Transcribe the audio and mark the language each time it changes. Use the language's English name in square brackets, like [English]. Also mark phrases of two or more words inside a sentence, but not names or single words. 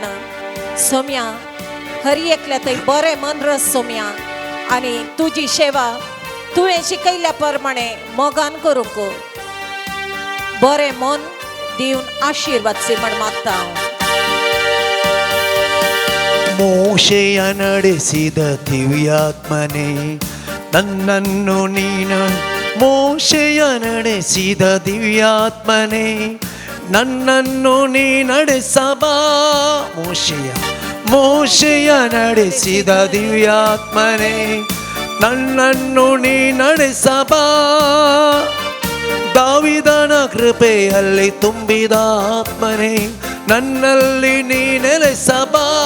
[Konkani] सोम्या हर एकल्या थंय बरें मन रस. सोम्या आनी तुजी सेवा तुवें शिकयल्या प्रमाणे मोगान करूंक बरें मन दिवन आशीर्वाद म्हण मागता. [Kannada] ಮೋಶೆಯ ನಡೆಸಿದ ದಿವ್ಯಾತ್ಮನೇ ನನ್ನನ್ನು ನೀನು ಮೋಶೆಯ ನಡೆಸಿದ ದಿವ್ಯಾತ್ಮನೇ ನನ್ನನ್ನು ನೀ ನಡೆಸಬಾ ಮೋಶೆಯ ನಡೆಸಿದ ದಿವ್ಯಾತ್ಮನೇ ನನ್ನನ್ನು ನೀ ನಡೆಸಬಾ ದಾವಿದನ ಕೃಪೆಯಲ್ಲಿ ತುಂಬಿದ ಆತ್ಮನೇ ನನ್ನಲ್ಲಿ ನೀ ನೆಲೆಸಬಾ